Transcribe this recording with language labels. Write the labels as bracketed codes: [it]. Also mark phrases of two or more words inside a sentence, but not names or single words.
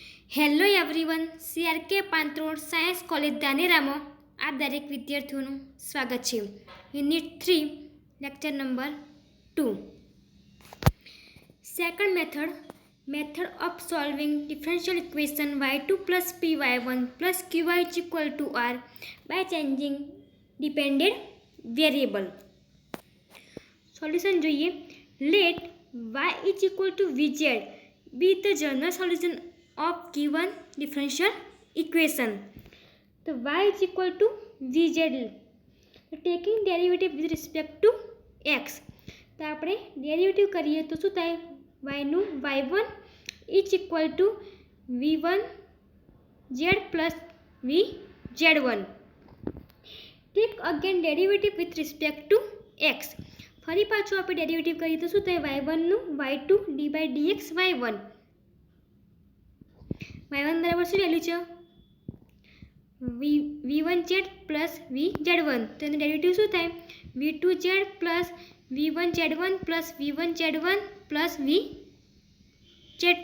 [en] hello everyone, [gu] CRK પાંત્રોડ સાયન્સ કોલેજ ધાનેરામાં આપ દરેક વિદ્યાર્થીઓનું સ્વાગત છે. [en] unit 3 lecture number 2. second method of solving differential equation y2 plus py1 plus qy is equal to r by changing dependent variable. [gu] સોલ્યુશન જોઈએ. [en] લેટ y is equal to vz be the general solution of given differential equation. તો y is equal to vz, taking derivative with respect to x. [gu] તો આપણે ડેરિવેટિવ કરીએ તો શું થાય? y નું [en] y1 is equal to v1z plus vz1. Take again derivative with respect to x. [gu] ફરી પાછું આપણે ડેરિવેટિવ કરીએ તો શું થાય? y1 નું y2 [en] d by dx [gu] y1. y1 બરાબર શું વેલ્યુ છે? v1z પ્લસ vz1. તો એનું ડેરિવેટિવ શું થાય? v2z પ્લસ v1z1 પ્લસ v1z1 પ્લસ vz2.